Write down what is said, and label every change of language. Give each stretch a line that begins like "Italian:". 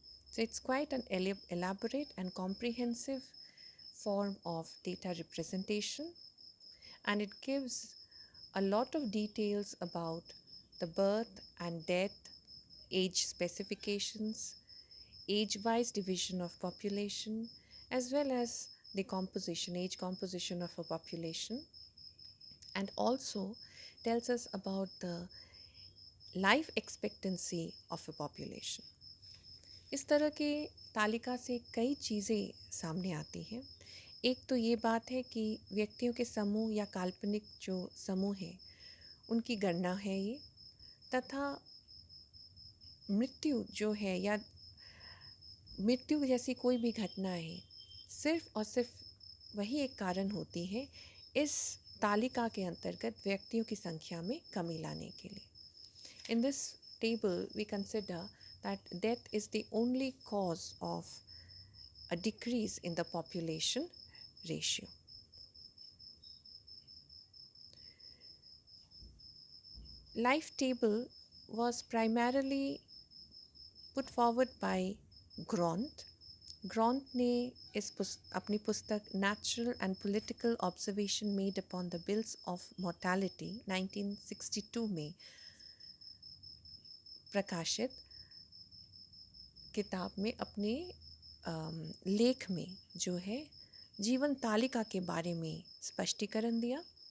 English: So it's quite an elaborate and comprehensive form of data representation, and it gives a lot of details about the birth and death, age specifications, age-wise division of population, as well as the composition, age composition of a population, and also tells us about the life expectancy of a population.
Hindi: इस तरह के तालिका से कई चीज़ें सामने आती हैं। एक तो ये बात है कि व्यक्तियों के समूह या काल्पनिक जो समूह हैं उनकी गणना है ये, तथा मृत्यु जो है या मृत्यु जैसी कोई भी घटनाएं सिर्फ और सिर्फ वही एक कारण होती है इस तालिका के अंतर्गत व्यक्तियों की संख्या में कमी लाने के लिए।
English: In this table we consider that death is the only cause of a decrease in the population ratio. Life table was primarily put forward by Grant.
Hindi: ग्रॉन्ट ने अपनी पुस्तक natural and political observation made upon the bills of mortality 1962 में प्रकाशित किताब में अपने लेख में जो है जीवन तालिका के बारे में स्पष्टीकरण दिया।